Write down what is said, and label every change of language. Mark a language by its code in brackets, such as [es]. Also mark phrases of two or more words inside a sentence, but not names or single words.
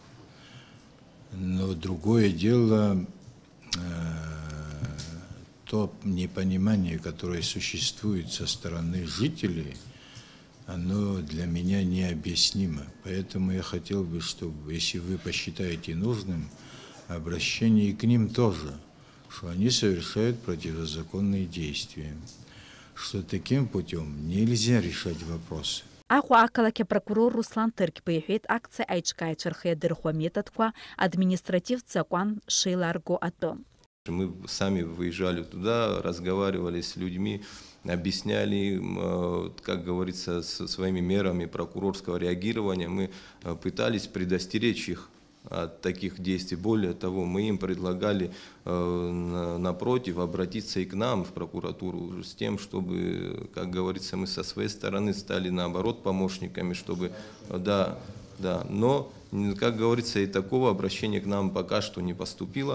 [ru] Но другое дело, то непонимание, которое существует со стороны жителей, оно для меня необъяснимо. Поэтому я хотел бы, чтобы, если вы посчитаете нужным, обращение к ним тоже, что они совершают противозаконные действия, что таким путем нельзя решать вопросы. [ab] Аҟәа ақалақь апрокурор Руслан Тыркьба иҳәеит акциа аиҿкааҩцәа рхеидырхуа аметодқәа административтә закәан шеиларго атәы. [ru] Мы сами выезжали туда, разговаривали с людьми, объясняли им, как говорится, своими мерами прокурорского реагирования. Мы пытались предостеречь их от таких действий. Более того, мы им предлагали, напротив, обратиться и к нам в прокуратуру с тем, чтобы, как говорится, мы со своей стороны стали, наоборот, помощниками, чтобы, да, но, как говорится, и такого обращения к нам пока что не поступило.